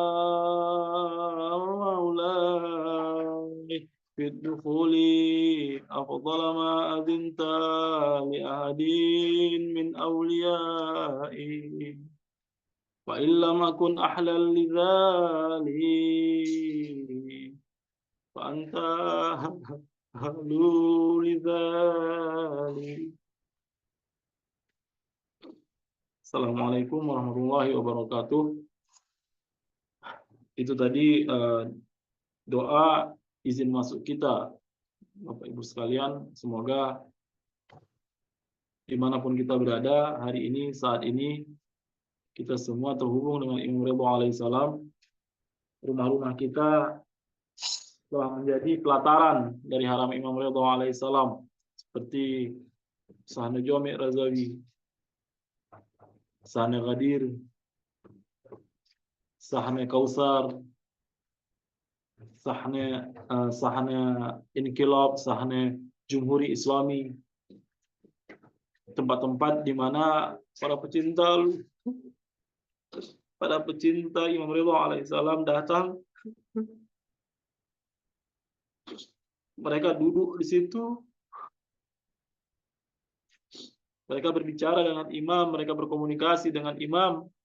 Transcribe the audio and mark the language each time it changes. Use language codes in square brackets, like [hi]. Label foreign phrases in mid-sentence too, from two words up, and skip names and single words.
[ar] مولاي في الدخول أفضل ما أذنت لأحد من أوليائي وإن لم أكن أحلا لذلك فأنت أهل لذلك. السلام عليكم ورحمة الله وبركاته. [id] Itu tadi doa izin masuk kita, Bapak Ibu sekalian. Semoga dimanapun kita berada hari ini, saat ini, kita semua terhubung dengan Imam Ridho alaihissalam. Rumah-rumah kita telah menjadi pelataran dari haram Imam Ridho alaihissalam, seperti Sahne Jami' Razawi, Sahne Ghadir, Sahne Kausar, Sahne Inkilab, Sahne Jumhuri Islami, tempat-tempat di mana para pecinta Imam Ridho alaihissalam datang. Mereka duduk di situ, mereka berbicara dengan imam, mereka berkomunikasi dengan imam.